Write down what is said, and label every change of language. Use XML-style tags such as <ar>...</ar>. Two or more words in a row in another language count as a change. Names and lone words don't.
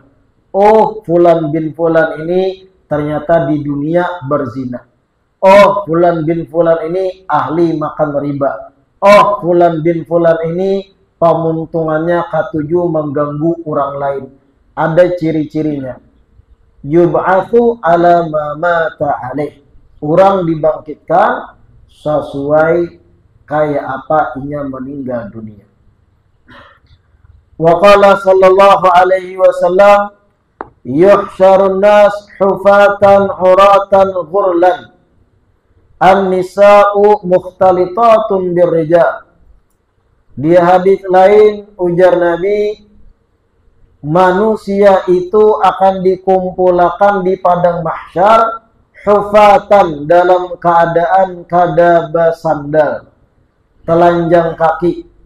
<id>Oh,</id> <ar>fulan bin fulan</ar> <id>ini ternyata di dunia berzina. Oh,</id> <ar>fulan bin fulan</ar> <id>ini ahli makan riba. Oh,</id> <ar>fulan bin fulan</ar> <id>ini pemuntungannya ketujuh mengganggu orang lain. Ada ciri-cirinya.</id> <ar>يبعث على ما مات عليه.</ar> <bjn>Orang dibangkitkan sesuai kayak apa inya meninggal dunia.</bjn> <ar>وقال صلى الله عليه وسلم يحشر الناس حفاة عراة غرلا النساء مختلطة بالرجال.</ar> <bjn>Di hadis lain ujar Nabi, manusia itu akan dikumpulkan di padang mahsyar hufatan, dalam keadaan kada basandal, telanjang kaki,</bjn>